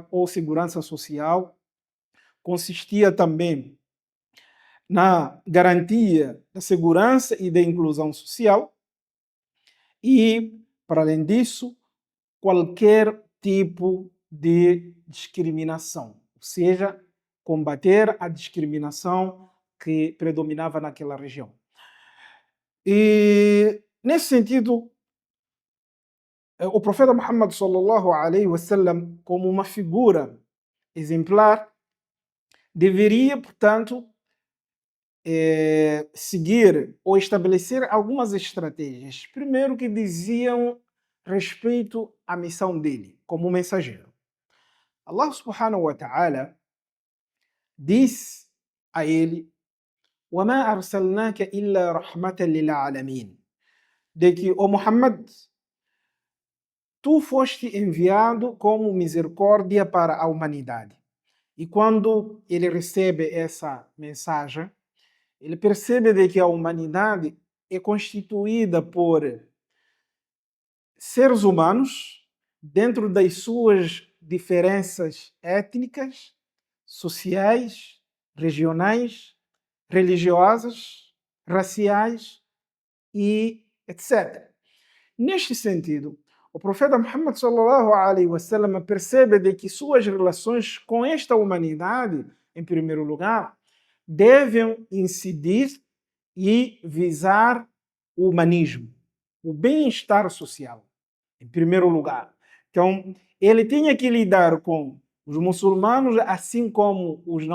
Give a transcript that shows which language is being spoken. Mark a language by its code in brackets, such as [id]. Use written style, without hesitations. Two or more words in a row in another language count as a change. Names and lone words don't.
[pt] ou segurança social, consistia também na garantia da segurança e da inclusão social e, para além disso, qualquer tipo de discriminação, ou seja, combater a discriminação que predominava naquela região. E, nesse sentido, o profeta Muhammad [ar] صلى الله عليه وسلم, [pt] como uma figura exemplar, deveria, portanto, seguir ou estabelecer algumas estratégias. Primeiro, que diziam respeito à missão dele como mensageiro. Allah [ar] سبحانه وتعالى [pt] disse a ele: [ar] وَمَا أَرْسَلْنَاكَ إِلَّا رَحْمَةً لِلْعَالَمِينَ, [pt] de que, ó Muhammad, tu foste enviado como misericórdia para a humanidade. E quando ele recebe essa mensagem, ele percebe de que a humanidade é constituída por seres humanos dentro das suas diferenças étnicas, sociais, regionais, religiosas, raciais e etc. Neste sentido, o profeta Muhammad [ar] صلى الله عليه وسلم [pt] percebe de que suas relações com esta humanidade, em primeiro lugar, devem incidir e visar o humanismo, o bem-estar social, em primeiro lugar. Então, ele tinha que lidar com os muçulmanos, assim como os não